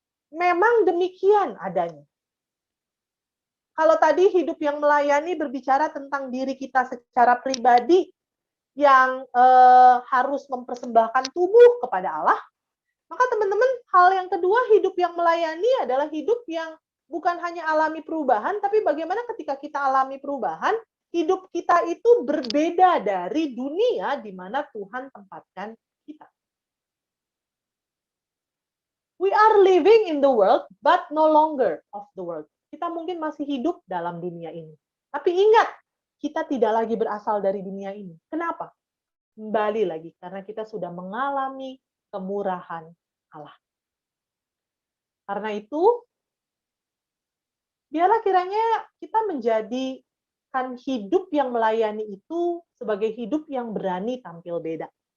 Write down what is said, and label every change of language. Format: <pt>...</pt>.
<id>Memang demikian adanya. Kalau tadi hidup yang melayani berbicara tentang diri kita secara pribadi yang harus mempersembahkan tubuh kepada Allah, maka teman-teman, hal yang kedua, hidup yang melayani adalah hidup yang bukan hanya alami perubahan, tapi bagaimana ketika kita alami perubahan, hidup kita itu berbeda dari dunia di mana Tuhan tempatkan kita.</id> <en>We are living in the world, but no longer of the world.</en> <id>Kita mungkin masih hidup dalam dunia ini. Tapi ingat, kita tidak lagi berasal dari dunia ini. Kenapa? Kembali lagi, karena kita sudah mengalami kemurahan Allah. Karena itu, biarlah kiranya kita menjadikan hidup yang melayani itu sebagai hidup yang berani tampil beda.</id>